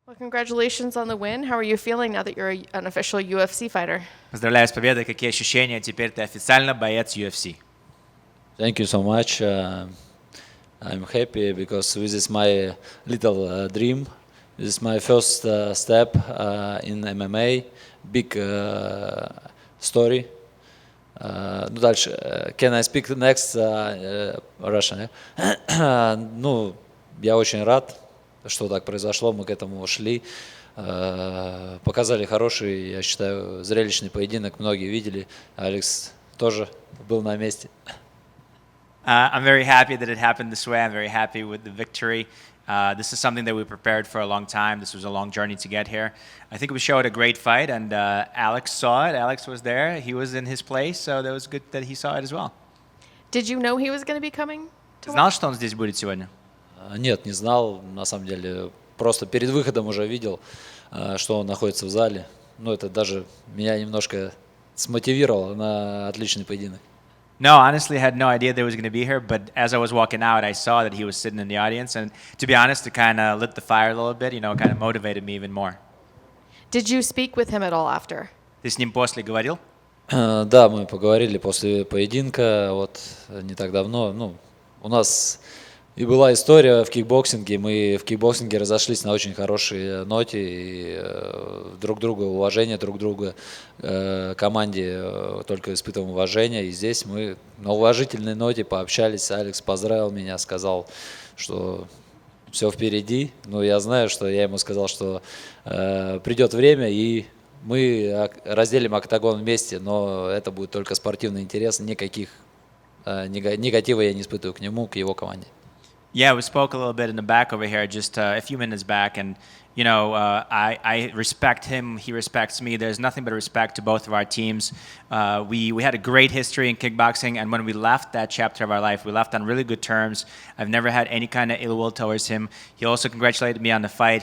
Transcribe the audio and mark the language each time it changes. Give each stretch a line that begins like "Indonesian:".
English: Well, congratulations on the win. How are you feeling now that you're an official UFC fighter?
Russian: Поздравляю с победой. Какие ощущения? Теперь ты официально боец UFC.
English: Thank you so much. I'm happy because this is my little dream. This is my first step in MMA. Big story.
Russian: Ну, дальше.
English: Can I speak next Russian?
Russian: Ну, я очень рад, что так произошло. Мы к этому шли. Показали хороший, я считаю, зрелищный поединок. Многие видели. Алекс тоже был на месте.
English: I'm very happy that it happened this way. I'm very happy with the victory. This is something that we prepared for a long time. This was a long journey to get here. I think we showed a great fight, and Alex saw it. Alex was there. He was in his place, so that was good that he saw it as well. Did you know he was going to be coming?
Russian: Ты знал, что он здесь будет сегодня? Нет, не знал, на самом деле. Просто перед выходом уже видел, что он находится в зале. Ну, это даже меня немножко смотивировало на отличный поединок.
English: No, honestly, I had no idea that he was going to be here, but as I was walking out, I saw that he was sitting in the audience, and to be honest, it kind of lit the fire a little bit, kind of motivated me even more. Did you speak with him at all after?
Russian: Ты с ним после говорил? Да, мы поговорили после поединка, вот не так давно. Ну, у нас и была история в кикбоксинге. Мы в кикбоксинге разошлись на очень хорошей ноте, и друг друга уважение, друг друга команде только испытываем уважение. И здесь мы на уважительной ноте пообщались. Алекс поздравил меня, сказал, что все впереди. Но я знаю, что я ему сказал, что придет время, и мы разделим октагон вместе, но это будет только спортивный интерес. Никаких негатива я не испытываю к нему, к его команде.
English: Yeah, we spoke a little bit in the back over here just a few minutes back, and I respect him, he respects me. There's nothing but respect to both of our teams. We had a great history in kickboxing, and when we left that chapter of our life, we left on really good terms. I've never had any kind of ill will towards him. He also congratulated me on the fight.